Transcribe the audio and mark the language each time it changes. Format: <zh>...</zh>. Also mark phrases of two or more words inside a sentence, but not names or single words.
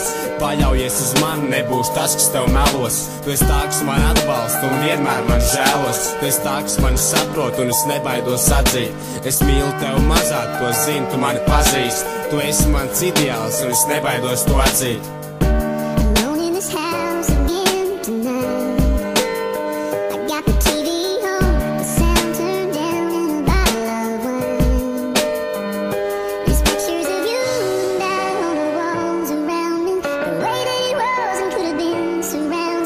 <lv>Paļaujies uz mani, nebūs tas, kas tev melos. Tu esi tā, kas man atbalsta un vienmēr man žēlos. Tu esi tā, kas mani saprot un es nebaidos atzīt. Es mīlu tev mazāk, to zinu, tu mani pazīst. Tu esi mans ideāls un es nebaidos to atzīt.</lv> <en>Alone in this house again tonight. I got the TV on, the sound turned down, and a bottle of wine. There's pictures of you and I on the walls around me. The way they was and could have been surrounding.</en>